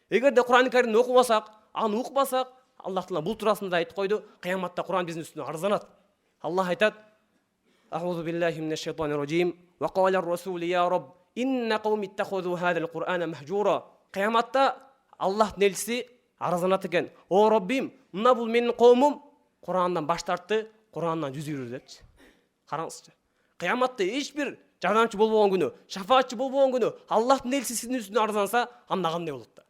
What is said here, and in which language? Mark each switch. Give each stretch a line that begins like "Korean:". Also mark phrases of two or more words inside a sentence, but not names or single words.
Kyrgyz: Эгерде Кур'ан Каримди окубасак, аны укпасак, Аллах Таала бул туурасында айтып койду, кыяматта Кур'ан биздин үстүнөн арызданат. Аллах айтат:
Arabic: "أعوذ بالله من الشيطان الرجيم. وقال الرسول يا رب إن قومي اتخذوا هذا القرآن مهجورا."
Kyrgyz: Кыяматта Аллахтын элчиси арызданат экен. О Раббим, мына бул менин коомум Кур'андан баш тартты, Кур'андан жүз үйрүдү депчи. Караңызчы. Кыяматта эч бир жардамчы болбогон күнү, шафаатчы болбогон күнү Аллахтын элчиси сиздин үстүнөн арызданса, анда кандай болот да?